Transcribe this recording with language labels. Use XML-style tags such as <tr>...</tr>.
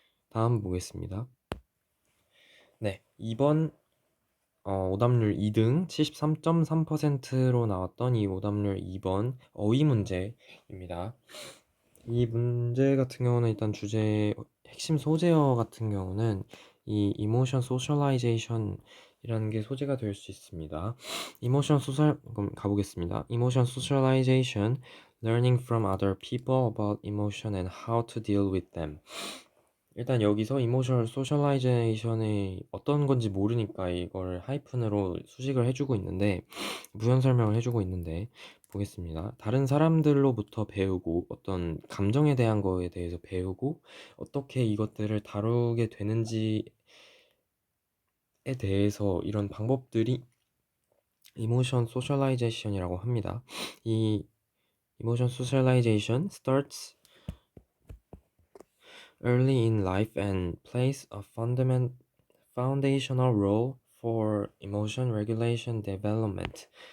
<ko>다음 보겠습니다. 네, 2번 오답률 2등 73.3%로 나왔던 이 오답률 2번 어휘 문제입니다. 이 문제 같은 경우는 일단 주제 핵심 소재어 같은 경우는 이 이모션 소셜라이제이션이라는 게 소재가 될 수 있습니다. 그럼 가보겠습니다.</ko> <en>Emotion socialization, learning from other people about emotion and how to deal with them.</en> <ko>일단 여기서 이모셔널 소셜라이제이션이 어떤 건지 모르니까 이걸 하이픈으로 수식을 해주고 있는데, 부연 설명을 해주고 있는데, 보겠습니다. 다른 사람들로부터 배우고 어떤 감정에 대한 거에 대해서 배우고 어떻게 이것들을 다루게 되는지에 대해서 이런 방법들이 이모션 소셜라이제이션이라고 합니다.</ko> <en>이 이모션 소셜라이제이션 starts early in life and plays a foundational role for emotion regulation development.</en>